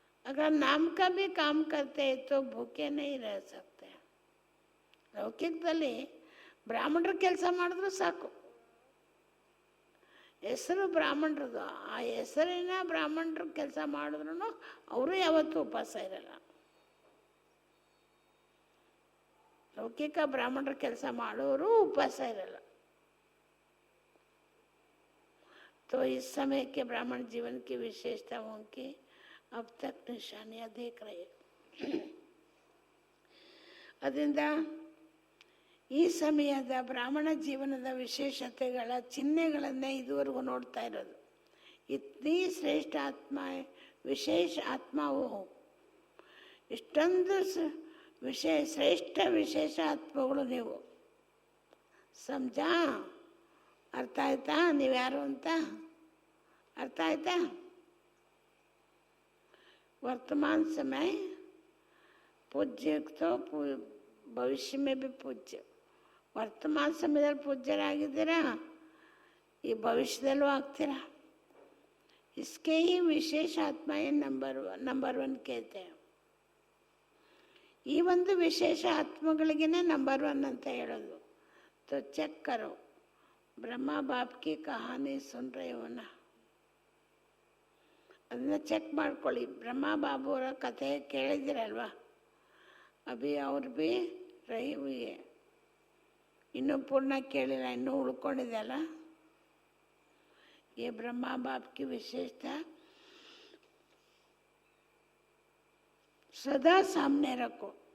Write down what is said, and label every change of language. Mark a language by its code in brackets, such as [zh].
[hi] अगर नाम का भी काम करते तो भूखे नहीं रह सकते. [kn] ಲೌಕಿಕದಲ್ಲಿ ಬ್ರಾಹ್ಮಣರು ಕೆಲಸ ಮಾಡಿದ್ರು ಸಾಕು. ಹೆಸರು ಬ್ರಾಹ್ಮಣರದು. ಆ ಹೆಸರಿನ ಬ್ರಾಹ್ಮಣರು ಕೆಲಸ ಮಾಡಿದ್ರು ಅವರು ಯಾವತ್ತೂ ಉಪವಾಸ ಇರಲ್ಲ. ಲೌಕಿಕ ಬ್ರಾಹ್ಮಣರು ಕೆಲಸ ಮಾಡೋರು ಉಪವಾಸ ಇರಲ್ಲ. [hi] तो इस समय के ब्राह्मण जीवन की विशेषताओं की अब तक निशानियाँ देख रहे. [kn] ಅದರಿಂದ ಈ ಸಮಯದ ಬ್ರಾಹ್ಮಣ ಜೀವನದ ವಿಶೇಷತೆಗಳ ಚಿಹ್ನೆಗಳನ್ನೇ ಇದುವರೆಗೂ ನೋಡ್ತಾ ಇರೋದು. ಇತ್ನಿ ಶ್ರೇಷ್ಠ ಆತ್ಮ, ವಿಶೇಷ ಆತ್ಮವು, ಇಷ್ಟೊಂದು ಶ್ರೇಷ್ಠ ವಿಶೇಷ ಆತ್ಮಗಳು ನೀವು. ಸಮಜಾ? ಅರ್ಥ ಆಯ್ತಾ ನೀವ್ಯಾರು ಅಂತ? ಅರ್ಥ ಆಯ್ತಾ? [hi] वर्तमान समय पूज्य तो भविष्य में भी पूज्य. [kn] ವರ್ತಮಾನ ಸಮಯದಲ್ಲಿ ಪೂಜ್ಯರಾಗಿದ್ದೀರಾ, ಈ ಭವಿಷ್ಯದಲ್ಲೂ ಆಗ್ತೀರಾ. [hi] इसके ही विशेष आत्माएं नंबर 1 कहते हैं. [kn] ಈ ಒಂದು ವಿಶೇಷ ಆತ್ಮಗಳಿಗೇನೆ ನಂಬರ್ 1 ಅಂತ ಹೇಳೋದು. [hi] तो ಚೆಕ್ करो, ब्रह्मा बाप की कहानी सुन रहे हो ना, [kn] ಅದನ್ನ ಚೆಕ್ ಮಾಡ್ಕೊಳ್ಳಿ. ಬ್ರಹ್ಮ ಬಾಬು ಅವರ ಕಥೆ ಕೇಳಿದಿರಲ್ವಾ, [hi] ಅಭಿ ಅವ್ರು ಭೀ ರಹಿ ಹುಯಿ ಹೈ. [kn] ಇನ್ನೂ ಪೂರ್ಣ ಕೇಳಿಲ್ಲ, ಇನ್ನೂ ಉಳ್ಕೊಂಡಿದೆ ಅಲ್ಲ. [hi] ये ब्रह्मा बाप की विशेषता सदा सामने रखो.